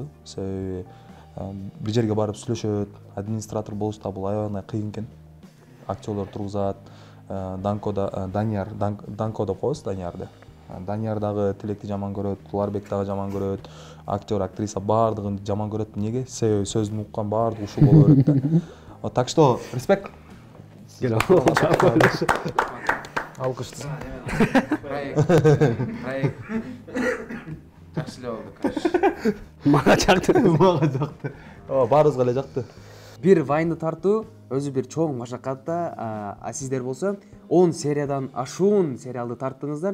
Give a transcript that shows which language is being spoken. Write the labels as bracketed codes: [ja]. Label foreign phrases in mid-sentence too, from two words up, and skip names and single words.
[ky] Себеби бир жерге барып сүйлөшөт, администратор болуш да бул аябай гана кыйын экен. Актерлор тургузат, Данияр деп коебуз Даниярды. Данияр дагы Тилекти жаман көрөт, Уларбек дагы жаман көрөт, актер, актриса бардыгын жаман көрөт. Эмнеге? Себеби сөздүн уккан бардыгы ушул боло берет да. [ru] Так что, респект. [ky] Алкыштыр. Проект. Жакшы эле болду, конечно. Мага жакты. Баарыбызга эле жакты. Бир вайнды тартуу өзү бир чоң машакат да. А сиздер болсо 10 сериядан ашуун сериалды тарттыңыздар.